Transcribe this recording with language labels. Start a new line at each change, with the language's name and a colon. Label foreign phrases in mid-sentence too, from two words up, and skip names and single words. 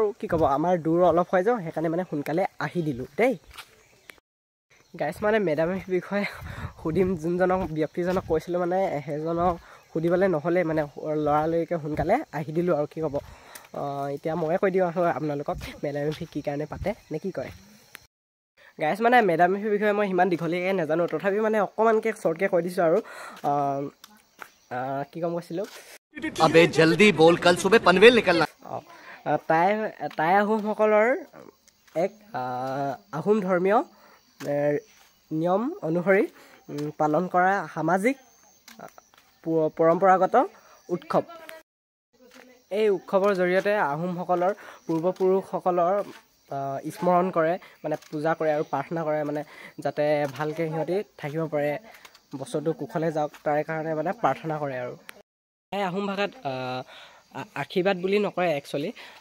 Assamese: কি ক'ব আমাৰ দূৰ অলপ হৈ যাওঁ সেইকাৰণে মানে সোনকালে আহি দিলোঁ দেই গাইছ মানে মেডামৰ বিষয়ে সুধিম যোনজনক ব্যক্তিজনক কৈছিলোঁ মানে সেইজনক সুধিবলৈ নহ'লে মানে লৰালৰিকৈ সোনকালে আহি দিলোঁ আৰু কি ক'ব এতিয়া ময়ে কৈ দিওঁ আৰু আপোনালোকক মেডাম এফি কি কাৰণে পাতে নে কি কয় গাইছ মানে মেডাম এফিৰ বিষয়ে মই সিমান দীঘলীয়াকৈ নাজানো তথাপি মানে অকণমানকৈ শ্বৰ্টকৈ কৈ দিছোঁ আৰু কি ক'ম কৈছিলোঁ
Hindi: अबे जल्दी बोल कल सुबह पनवेल निकलना
Assamese: টাই আহোমসকলৰ এক আহোম ধৰ্মীয় নিয়ম অনুসৰি পালন কৰা সামাজিক পৰম্পৰাগত উৎসৱ এই উৎসৱৰ জৰিয়তে আহোমসকলৰ পূৰ্বপুৰুষসকলৰ স্মৰণ কৰে মানে পূজা কৰে আৰু প্ৰাৰ্থনা কৰে মানে যাতে ভালকৈ সিহঁতি থাকিব পাৰে বছৰটো কুশলে যাওক তাৰ কাৰণে মানে প্ৰাৰ্থনা কৰে আৰু এই আহোম ভাষাত আশীৰ্বাদ বুলি নকয় একচুৱেলি